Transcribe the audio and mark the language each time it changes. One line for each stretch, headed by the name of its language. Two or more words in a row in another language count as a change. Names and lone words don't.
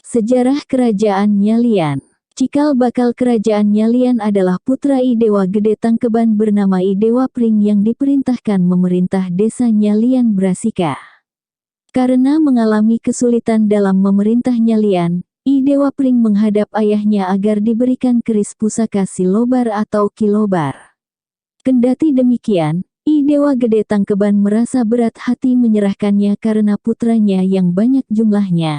Indonesian: Sejarah Kerajaan Nyalian. Cikal bakal Kerajaan Nyalian adalah putra I Dewa Gede Tangkeban bernama I Dewa Pring yang diperintahkan memerintah desa Nyalian Brasika. Karena mengalami kesulitan dalam memerintah Nyalian, I Dewa Pring menghadap ayahnya agar diberikan keris pusaka Silobar atau Kilobar. Kendati demikian, I Dewa Gede Tangkeban merasa berat hati menyerahkannya karena putranya yang banyak jumlahnya.